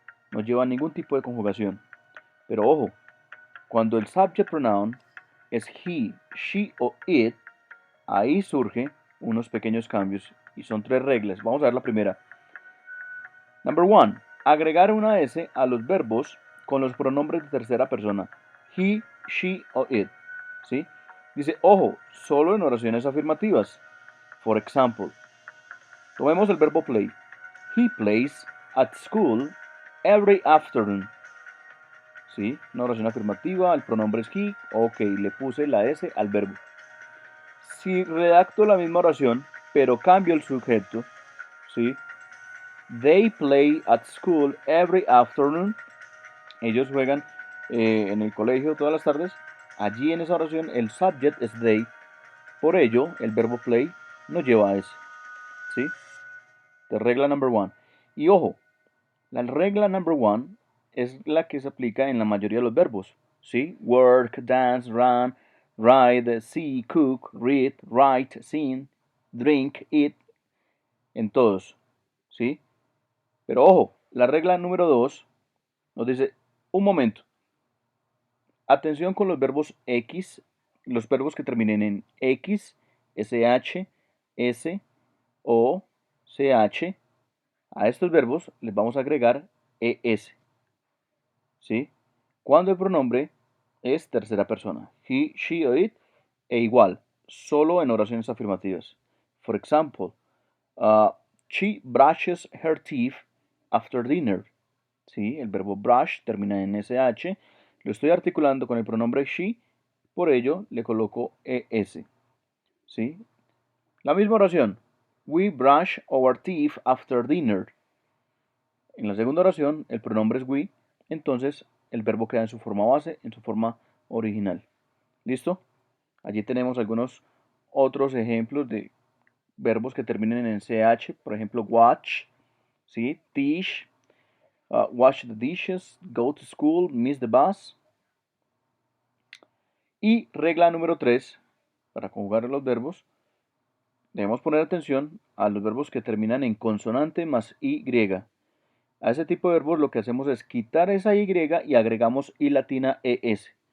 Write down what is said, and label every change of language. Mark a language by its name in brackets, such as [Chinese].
[Spanish] No llevan ningún tipo de conjugación. Pero ojo, cuando el [English] subject pronoun [Spanish] es he, she o it, ahí surgen unos pequeños cambios y son tres reglas. Vamos a ver la primera. [English] Number one, [Spanish] agregar una S a los verbos con los pronombres de tercera persona. He, she o it. ¿Sí? Dice, ojo, solo en oraciones afirmativas. [English] For example, [Spanish] tomemos el verbo play. [English] He plays at school every afternoon. [Spanish] ¿Sí? Una oración afirmativa, el pronombre es he. Ok, le puse la S al verbo. Si redacto la misma oración, pero cambio el sujeto, ¿sí? [English] They play at school every afternoon. [Spanish] Ellos juegan en el colegio todas las tardes. Allí en esa oración el subject es they. Por ello, el verbo play no lleva S. ¿Sí? De regla [English] number one. [Spanish] Y ojo, la regla [English] number one [Spanish] es la que se aplica en la mayoría de los verbos. ¿Sí? [English] Work, dance, run, ride, see, cook, read, write, sing, drink, eat. [Spanish] En todos. ¿Sí? Pero ojo, la regla número 2 nos dice, un momento, atención con los verbos X, los verbos que terminen en X, SH, S, O, CH. A estos verbos les vamos a agregar ES. ¿Sí? Cuando el pronombre es tercera persona. He, she o it, e igual, solo en oraciones afirmativas. [English] For example, uh, she brushes her teeth after dinner. [Spanish] ¿Sí? El verbo brush termina en SH. Lo estoy articulando con el pronombre she, por ello le coloco ES. ¿Sí? La misma oración. [English] We brush our teeth after dinner. [Spanish] En la segunda oración, el pronombre es we, entonces el verbo queda en su forma base, en su forma original. ¿Listo? Allí tenemos algunos otros ejemplos de verbos que terminen en ch, por ejemplo, watch, ¿sí? [English] Teach, wash the dishes, go to school, miss the bus. [Spanish] Y regla número 3, para conjugar los verbos, debemos poner atención a los verbos que terminan en consonante más y. A ese tipo de verbos lo que hacemos es quitar esa y y agregamos i latina es.